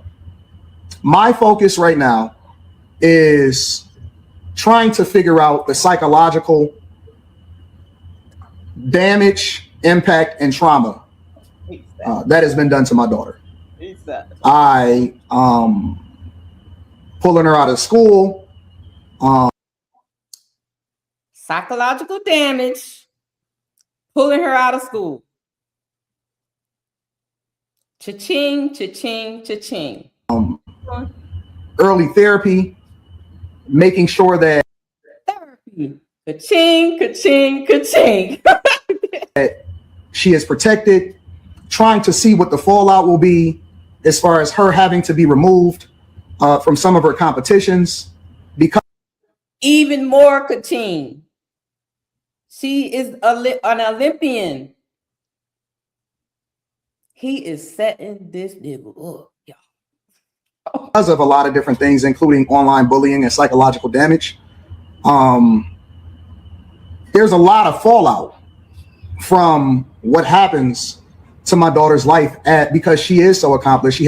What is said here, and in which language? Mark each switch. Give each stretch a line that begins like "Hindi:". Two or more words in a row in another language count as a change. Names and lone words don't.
English: My focus right now is trying to figure out the psychological damage, impact, and trauma that has been done to my daughter. I pulling her out of school. Psychological damage, pulling her out of school. Cha-ching, cha-ching, cha-ching. Early therapy, making sure that therapy, ka-ching, ka-ching, ka-ching. that she is protected, trying to see what the fallout will be as far as her having to be removed from some of her competitions. Because even more ka-ching. She is an Olympian. He is setting this nigga up, y'all. Because of a lot of different things, including online bullying and psychological damage, there's a lot of fallout from what happens to my daughter's life because she is so accomplished.